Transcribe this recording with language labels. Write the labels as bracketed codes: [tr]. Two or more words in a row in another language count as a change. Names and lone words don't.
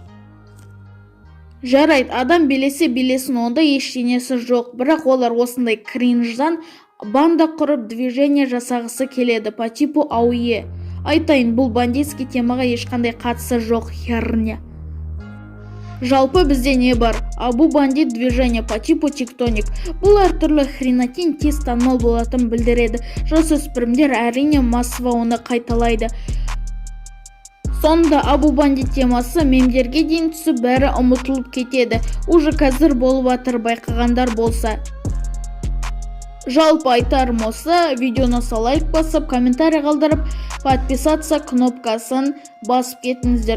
[kk] Жарайды, адам билесін, онда ештеңесі жоқ, бірақ олар осындай кринждан банда құрып движение жасағысы келеді [ru] по типу ауе. [kk] Айтайын, бұл бандитский темаға ешқандай қатысы жоқ херня. Жалпы бізде не бар? [ru] Абу Бандит движение по типу тектоник. [kk] Бұл әртүрлі хренатин тез танымал болатын білдіреді. Жасөспірімдер әрине массово оны қайталайды. Сонда Абу Бандит темасы мемдерге дейін түсіп бәрі ұмытылып кетеді. Уже қазір болып атыр, байқағандар болса. Жалпы айтарым осы, видеоны лайк басып, комментарий қалдырып, подписаться кнопкасын басып кетіңіздер.